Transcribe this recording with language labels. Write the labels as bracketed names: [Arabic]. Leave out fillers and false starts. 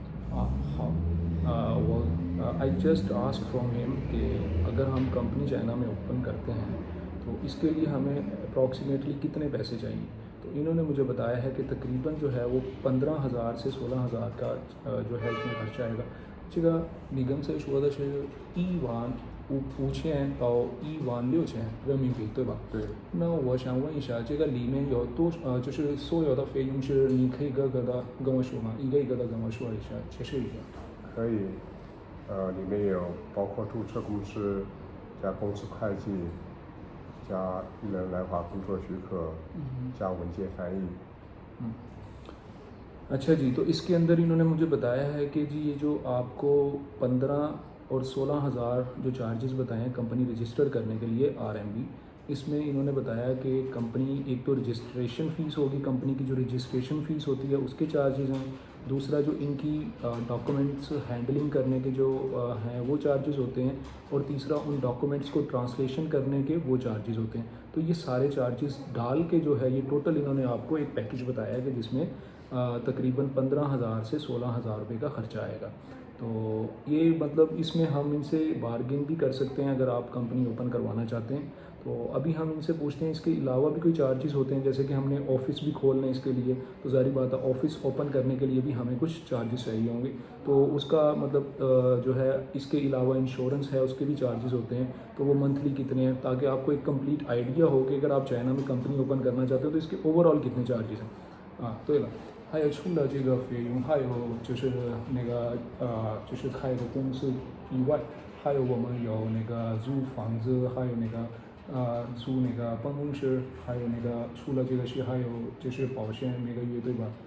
[Chinese] 好，我 [English] I just ask from him [Hindi] कि अगर हम कंपनी चाइना में ओपन करते हैं तो इसके लिए हमें अप्रॉक्सीमेटली कितने पैसे चाहिए। तो इन्होंने मुझे बताया है कि तकरीबन जो है वो 15,000से 16,000का जो है इसमें खर्चा आएगा। [Chinese] 这个你刚才说的是15000到16000人民币，对吧？对，那我想问一下，这个里面有就是所有的费用是你可以跟我说吗？一个一个的跟我说一下，解释一下。可以。里面有包括注册公司、加公司会计、加一人来华工作许可、加文件翻译。 [Hindi] अच्छा जी, तो इसके अंदर इन्होंने मुझे बताया है कि जी ये जो आपको 15 और 16,000 जो चार्जेस बताए हैं कंपनी रजिस्टर करने के लिए RMB, इसमें इन्होंने बताया कि कंपनी एक तो रजिस्ट्रेशन फ़ीस होगी, कंपनी की जो रजिस्ट्रेशन फ़ीस होती है उसके चार्जेस हैं। दूसरा जो इनकी डॉक्यूमेंट्स हैंडलिंग करने के जो हैं वो चार्जेस होते हैं। और तीसरा उन डॉक्यूमेंट्स को ट्रांसलेशन करने के वो चार्जेस होते हैं। तो ये सारे चार्जेस डाल के जो है ये टोटल इन्होंने आपको एक पैकेज बताया है कि जिसमें तकरीबन 15,000 से 16,000 रुपये का खर्चा आएगा। तो ये मतलब इसमें हम इनसे बार्गेन भी कर सकते हैं अगर आप कंपनी ओपन करवाना चाहते हैं। तो अभी हम इनसे पूछते हैं इसके अलावा भी कोई चार्जेस होते हैं, जैसे कि हमने ऑफ़िस भी खोलना है इसके लिए, तो ज़ाहिर बात है ऑफ़िस ओपन करने के लिए भी हमें कुछ चार्जेस चाहिए होंगे। तो उसका मतलब जो है इसके अलावा इंश्योरेंस है उसके भी चार्जेस होते हैं। तो वो मंथली कितने हैं, ताकि आपको एक कंप्लीट आइडिया हो कि अगर आप चाइना में कंपनी ओपन करना चाहते हो तो इसके ओवरऑल कितने चार्जेस हैं। [Chinese] 对了，还有除了这个费用，还有就是那个就是开个公司以外，还有我们有那个租房子，还有那个租那个办公室，还有那个除了这个是还有就是保险每个月，对吧？